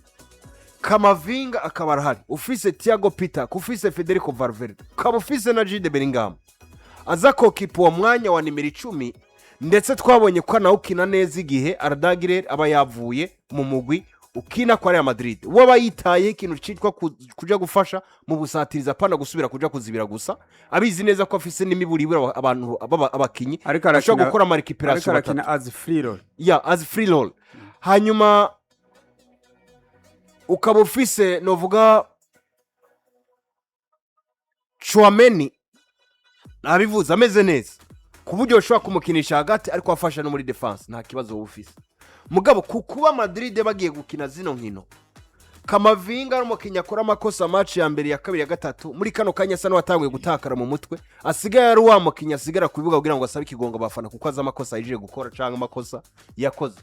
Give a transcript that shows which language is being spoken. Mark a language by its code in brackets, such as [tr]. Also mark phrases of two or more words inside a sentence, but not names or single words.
[rn] Camavinga akaba arahari, ufise Thiago Pita, ufise Federico Valverde, ukaba ufise na Jude Bellingham aza kokipa uwo mwanya wa nimero 10, ndetse twabonye ko nawe ukina neza igihe Arda aba yavuye mu mugwi ukina kwa Real Madrid. Waba yitaye ikintu citwa kuja gufasha mu busatiriza pana gusubira kuja kuzibira gusa, abizi neza ko afise n'imiburibura abantu abakinyi ashobora gukora ama recuperation [en] as free roll. As free roll. [rn] Hanyuma ukaba ufise novuga Chouameni abivuza ameze neza ku buryo ushobora kumukinisha hagati ariko afasha no muri defense nta kibazo ufise. Mugabo kukuba Madrid bagiye gukina zino nkino, Camavinga ari umukinya akora amakosa match ya mbere ya kabiri ya gatatu muri kano kanya asa n'uwatanguye gutakara mu mutwe, asigaye ari wa mukinya asigara kubivuga kugira ngo asabe ikigongo bafana kuko aza amakosa yije gukora cyangwa amakosa yakoze.